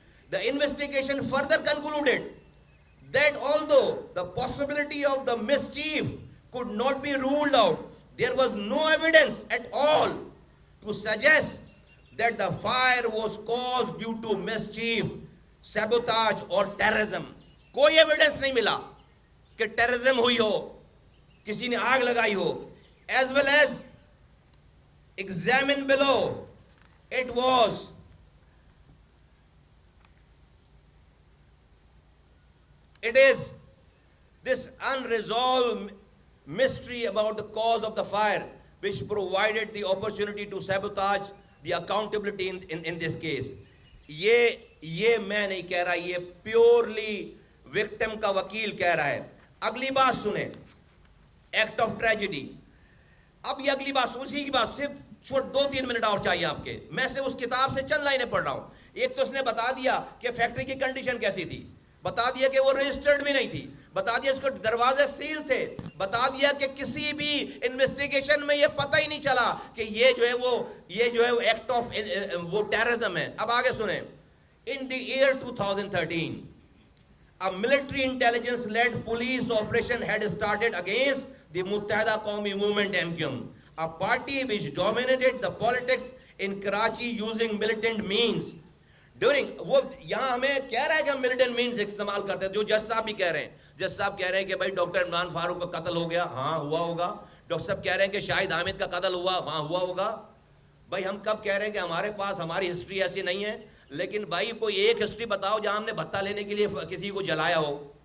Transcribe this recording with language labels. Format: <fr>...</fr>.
<en>The investigation further concluded that although the possibility of the mischief could not be ruled out, there was no evidence at all to suggest that the fire was caused due to mischief, sabotage or terrorism.</en> <ur>کوئی evidence نہیں ملا کہ terrorism ہوئی ہو, کسی نے آگ لگائی ہو.</ur> <en>As well as examine below, it was it is this unresolved mystery about the cause of the fire which provided the opportunity to sabotage the accountability in this case.</en> <ur>یہ میں نہیں کہہ رہا, یہ پیورلی وکٹم کا وکیل کہہ رہا ہے. اگلی بات سنیں, ایکٹ آف ٹریجڈی. اب یہ اگلی بات, اسی کی بات, صرف 2-3 منٹ اور چاہیے آپ کے. میں سے اس کتاب سے چند لائنیں پڑھ رہا ہوں. ایک تو اس نے بتا دیا کہ فیکٹری کی کنڈیشن کیسی تھی, بتا دیا کہ وہ رجسٹرڈ بھی نہیں تھی, بتا دیا اس کو دروازے سیل تھے, بتا دیا کہ کسی بھی انویسٹیگیشن میں یہ پتہ ہی نہیں چلا کہ یہ جو ہے وہ ایکٹ آف وہ ٹیررزم ہے. اب آگے سنیں.</ur> <en>In the year 2013, a military intelligence-led police operation had started against the Muttahida Qawmi Movement MQM, a party which dominated the politics in Karachi using militant means.</en> <ur>وہ یہاں ہمیں کہہ رہا ہے کہ ہم militant means استعمال کرتے ہیں, جو جج صاحب بھی کہہ رہے ہیں. جج صاحب کہہ رہے ہیں کہ بھائی ڈاکٹر عمران فاروق کا قتل ہو گیا, ہاں ہوا ہوگا. ڈاکٹر صاحب کہہ رہے ہیں کہ شاہد حامد کا قتل ہوا, ہاں ہوا ہوگا. بھائی ہم کب کہہ رہے ہیں کہ ہمارے پاس ہماری ہسٹری ایسی نہیں ہے, لیکن بھائی کوئی ایک ہسٹری بتاؤ جہاں ہم نے بھتہ لینے کے لیے کسی کو جلایا ہو.</ur>